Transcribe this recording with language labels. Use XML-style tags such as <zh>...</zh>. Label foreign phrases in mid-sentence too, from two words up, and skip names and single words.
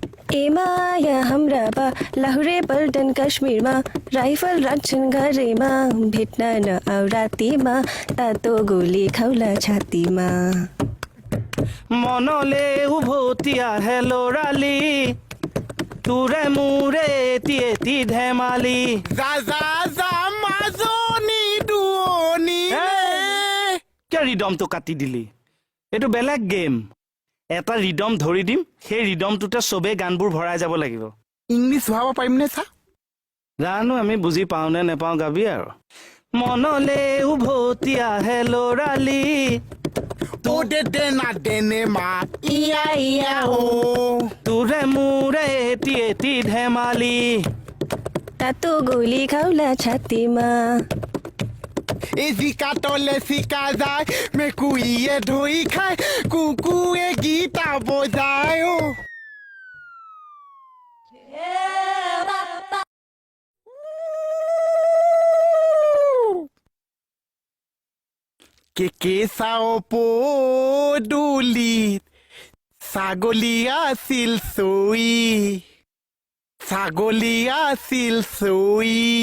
<ne>एमाया हमरा बा लाहुरे पल्टन काश्मीरमा राइफल राख्छन् घरैमा भेट्न नआउ रातिमा तातो गोली खाउला छातीमा</ne> <as>মনলে উভতি আহে লৰালি তোৰে মোৰে এটি এটি ধেমালি যা যা যা মাজনী দুৱনী কিয় ৰিদমটো কাটি দিলি এইটো বেলেগ গেম এটা ৰিদম ধৰি দিম সেই ৰিদমটোতে চবে গানবোৰ ভৰাই যাব লাগিব ইংলিছ ভাব পাৰিমনে চা জানো আমি বুজি পাওঁ নে নেপাওঁ গাবি আৰু মনলে উভতি আহে লৰালি ও দে না দেনে মা ইয়া ইয়া ও তোৰে মোৰে এটি এটি ধেমালি</as> <ne>तातो गोली खाउला छातीमा</ne> <as>এই জিকা তলে চিকা যায় মেকুৰীয়ে ধৰি খায় কুকুৰে গীতা বজায় অ কে চাও পদূলিত ছাগলী আছিল চৈ ছাগলী আছিল চৈ</as>